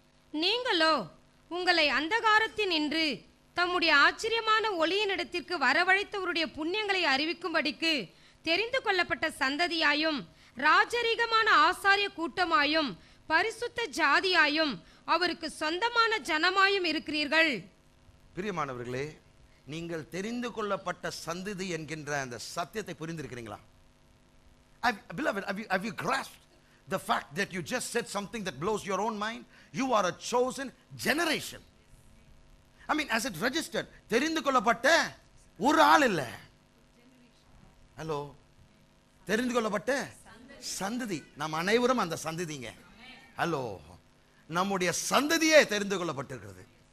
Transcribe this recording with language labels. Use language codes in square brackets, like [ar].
[ta] நீங்களோ உங்களை அந்தகாரத்தினின்று தம்முடைய ஆச்சரியமான ஒளியினிடத்திற்கு வரவழைத்தவருடைய புண்ணியங்களை அறிவிக்கும்படிக்கு தெரிந்து கொள்ளப்பட்ட சந்ததியாயும் ராஜரீகமான ஆசாரிய கூட்டமாயும் பரிசுத்த ஜாதியாயும் அவருக்கு சொந்தமான ஜனமாயும் இருக்கிறீர்கள். பிரியமானவர்களே, நீங்கள் தெரிந்து கொள்ளப்பட்ட சந்ததி என்கின்ற அந்த சத்தியத்தை புரிந்திருக்கிறீங்களா? [en] Beloved, have you grasped the fact that you just said something that blows your own mind? You are a chosen generation. I mean, as it registered, [ta] தெரிந்து கொள்ளப்பட்ட ஒரு ஆள் இல்ல. ஹலோ, தெரிந்து கொள்ளப்பட்ட சந்ததி. நாம் அனைவரும் அந்த சந்ததிங்க. ஹலோ, நம்முடைய சந்ததியே தெரிந்து கொள்ளப்பட்டிருக்கிறது.